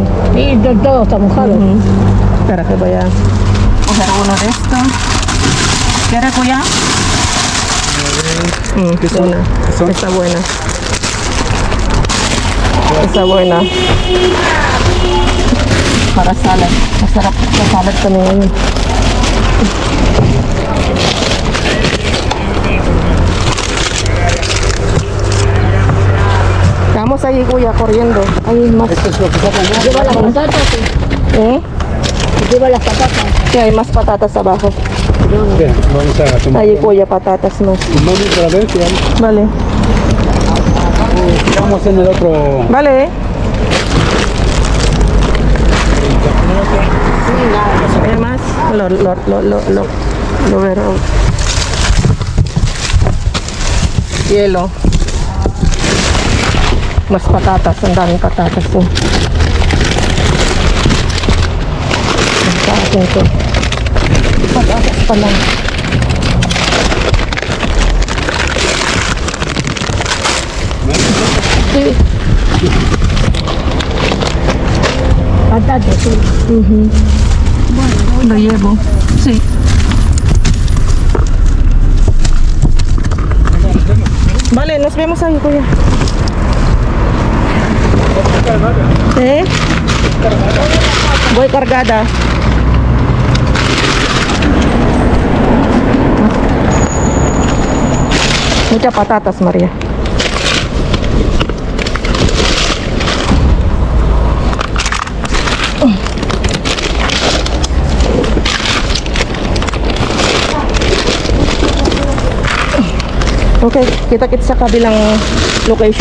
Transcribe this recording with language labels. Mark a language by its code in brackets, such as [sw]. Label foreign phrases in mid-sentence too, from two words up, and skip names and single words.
[es] Y todo está mojado. Espera que voy a coger uno de estos. ¿Quieres, Kuya? ¿Qué son? Buena. ¿Qué son? Está buena. Está buena. [tl] Para salad. Masarap sa salad también. [es] Vamos allí, Kuya, corriendo. Hay más. Esto es lo que sacan, ¿no? Lleva las patatas, sí. ¿Eh? Lleva las patatas. Sí, hay más patatas abajo. Bien, vamos a tomar. Allí, Kuya, patatas más. Tomamos otra vez, ya. Vale. Vamos en el otro. Vale, ¿eh? ¿Hay más? Lo veré. Hielo. Mas patatas, [tl] ang daming patatas po. Sa akin to. Patatas pa lang. [es] Sí. Patatas, sí. Lo llevo. Sí. Vale, nos vemos ahí, Kuya. ¿Eh? Voy cargada. Muchas patatas, María. [tl] Okay, kita-kits sa kabilang location.